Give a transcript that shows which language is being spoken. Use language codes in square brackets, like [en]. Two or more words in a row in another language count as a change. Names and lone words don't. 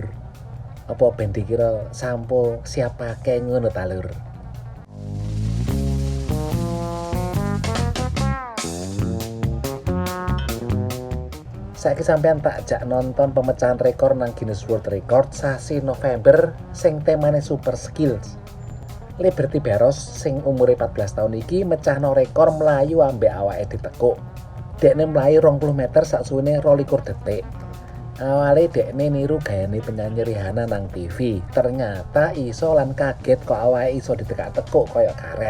[jv] Apa ben dikira sampo siapa kae ngono ta Lur? Saiki sampean tak jak nonton pemecahan rekor nang Guinness World Record sasi November sing temane [en] super skills. [jv] Liberty Barros sing umure 14 tahun iki mecahno rekor mlayu ambek awake ditekuk. Dekne mlayu 20 meter saksuwene 22 detik. Awale dekne niru gayane penyanyi Rihanna nang TV. Ternyata iso lan kaget kok awake iso ditekak-tekuk koyo karet.